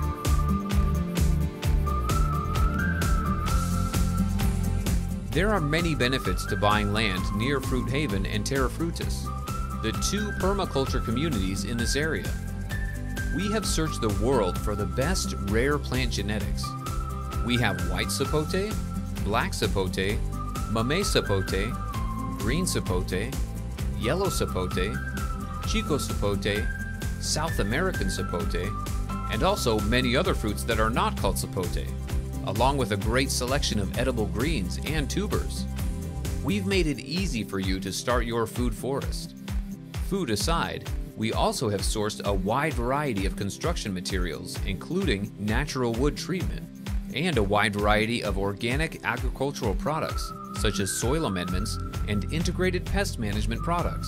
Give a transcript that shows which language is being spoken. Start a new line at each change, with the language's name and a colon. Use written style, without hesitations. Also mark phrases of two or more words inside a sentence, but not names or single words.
English: There are many benefits to buying land near Fruit Haven and Terra Frutis, the 2 permaculture communities in this area. We have searched the world for the best rare plant genetics. We have white sapote, black sapote, mamey sapote, green sapote, yellow sapote, chico sapote, South American sapote, and also many other fruits that are not called sapote, along with a great selection of edible greens and tubers. We've made it easy for you to start your food forest. Food aside, we also have sourced a wide variety of construction materials, including natural wood treatment, and a wide variety of organic agricultural products, such as soil amendments and integrated pest management products.